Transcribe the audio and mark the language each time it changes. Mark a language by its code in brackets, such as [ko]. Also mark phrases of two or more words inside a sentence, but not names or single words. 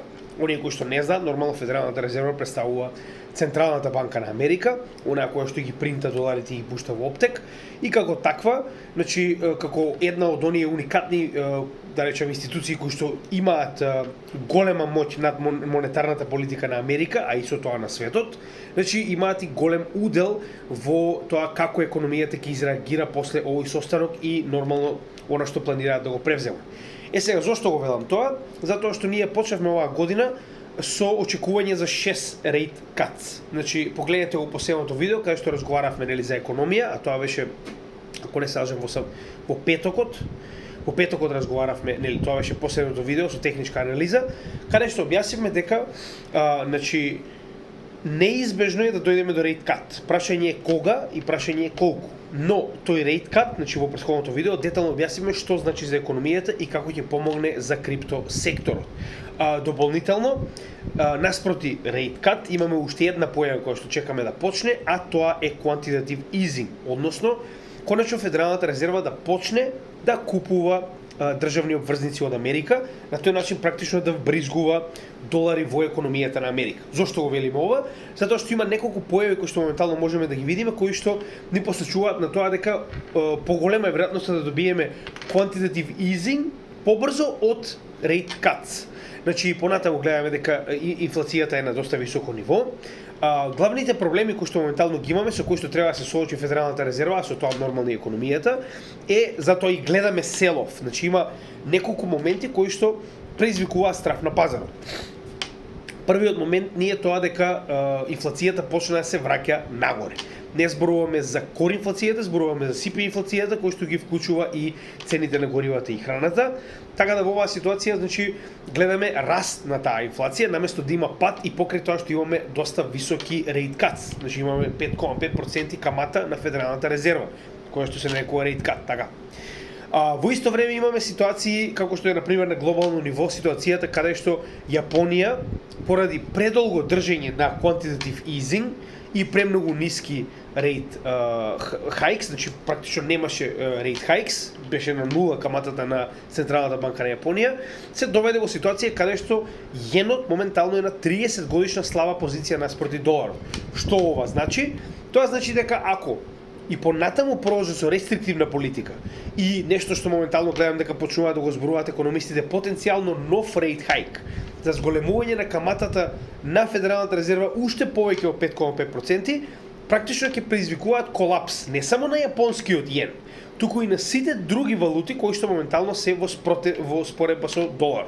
[mk] Оние кои што не знаат, нормално Федералната резерва представува Централната банка на Америка, онаа која што ги принта доларите и ги пушта во оптек, и како таква, значи како една од оние уникатни да речем институции кои што имаат голема моќ над монетарната политика на Америка, а и со тоа на светот, значи имаат и голем удел во тоа како економијата ќе изреагира после овој состанок и нормално она што планираат да го превземат. Сега, зошто го велам тоа? Затоа што ние почнавме оваа година со очекување за 6 [en] rate cuts. [mk] Значи, погледнете го последното видео, каде што разговаравме нели за економија, а тоа беше, ако не се лажам, во петокот. Во петокот разговаравме, нели, тоа беше последното видео со техничка анализа, каде што објаснивме дека значи неизбежно е да дојдеме до [en] rate cut. [mk] Прашање е кога и прашање е колку. Но тој [en] rate cut, [mk] значи во претходното видео, детално објаснивме што значи за економијата и како ќе помогне за крипто секторот. Дополнително, наспроти [en] rate cut, [mk] имаме уште една појава која што чекаме да почне, а тоа е [en] quantitative easing, [mk] односно конечно Федералната резерва да почне да купува државни обврзници од Америка, на тој начин практично да вбризгува долари во економијата на Америка. Зошто го велиме ова? Затоа што има неколку појави кои што моментално можеме да ги видиме, кои што ни посочуваат на тоа дека поголема е веројатноста да добиеме [en] quantitative easing [mk] побрзо од [en] rate cuts. [mk] Значи, понатаму гледаме дека инфлацијата е на доста високо ниво. Главните проблеми кои што моментално ги имаме, со кои што треба да се соочи Федералната резерва, а со тоа нормално и економијата, е затоа и гледаме селов. Значи, има неколку моменти кои што предизвикуваат страф на пазарот. Првиот момент не е тоа дека инфлацијата почна да се враќа нагоре. Не зборуваме за кор инфлацијата, зборуваме за CPI инфлацијата, кој што ги вклучува и цените на горивата и храната. Така да во оваа ситуација, значи, гледаме раст на таа инфлација, наместо да има пад и покрај тоа што имаме доста високи [en] rate cuts. [mk] Значи имаме 5,5% камата на Федералната резерва, која што се нарекува [en] rate cut, [mk] така. Во исто време имаме ситуации како што е на пример на глобално ниво ситуацијата каде што Јапонија поради предолго држење на [en] quantitative easing [mk] и премногу ниски [en] rate hikes, [mk] значи практично немаше [en] rate hikes, [mk] беше на нула каматата на Централната банка на Јапонија, се доведе во ситуација каде што јенот моментално е на 30 годишна слаба позиција наспроти доларот. Што ова значи? Тоа значи дека ако и понатаму продолжи со рестриктивна политика и нешто што моментално гледам дека почнуваат да го зборуваат економистите, потенцијално нов [en] rate hike [mk] за зголемување на каматата на Федералната резерва уште повеќе од 5,5%, практично ќе предизвикуваат колапс не само на јапонскиот јен, туку и на сите други валути кои што моментално се во споредба со доларот.